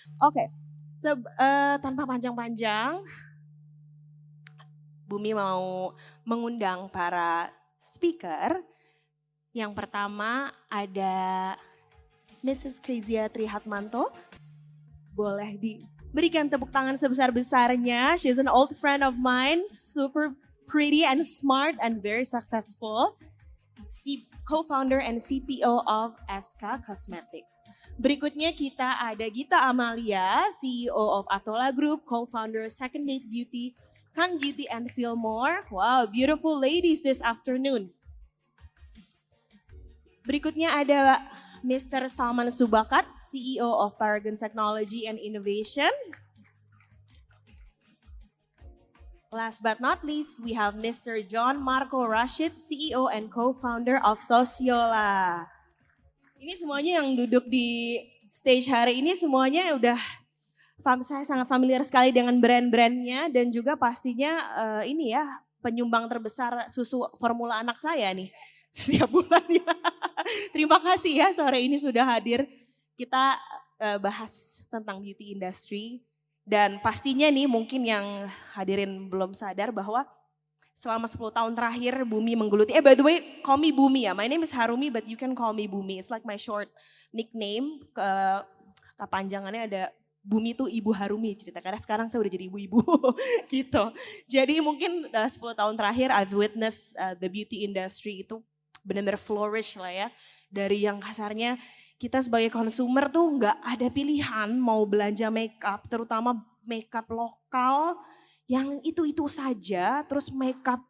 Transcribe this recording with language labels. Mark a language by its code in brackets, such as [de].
[id] Oke, tanpa panjang-panjang, Bumi mau mengundang para speaker. Yang pertama ada Mrs. Kezia Trihatmanto. Boleh diberikan tepuk tangan sebesar-besarnya. [en] She's an old friend of mine, super pretty and smart and very successful. Co-founder and CPO of SK Cosmetics. [id] Berikutnya kita ada Gita Amalia, [en] CEO of Atola Group, [id] co-founder Second Date Beauty, Kan Beauty and Fillmore. [en] Wow, beautiful ladies this afternoon. [id] Berikutnya ada Mr. Salman Subakat, [en] CEO of Paragon Technology and Innovation. Last but not least, we have Mr. John Marco Rashid, CEO and co-founder of Sosiola. [id] Ini semuanya yang duduk di stage hari ini semuanya udah saya sangat familiar sekali dengan brand-brandnya dan juga pastinya ini ya penyumbang terbesar susu formula anak saya nih setiap bulan ya. Terima kasih ya sore ini sudah hadir. Kita bahas tentang beauty industry. Dan pastinya nih mungkin yang hadirin belum sadar bahwa selama 10 tahun terakhir Bumi menggeluti. [en] By the way, call me Bumi ya. My name is Harumi but you can call me Bumi. It's like my short nickname. [id] Kepanjangannya ada Bumi tuh Ibu Harumi cerita. Karena sekarang saya udah jadi ibu-ibu gitu. Jadi mungkin 10 tahun terakhir [en] I've witnessed the beauty industry [id] itu benar-benar flourish lah ya. Dari yang kasarnya kita sebagai konsumer tuh nggak ada pilihan mau belanja makeup, terutama makeup lokal yang itu-itu saja, terus makeup.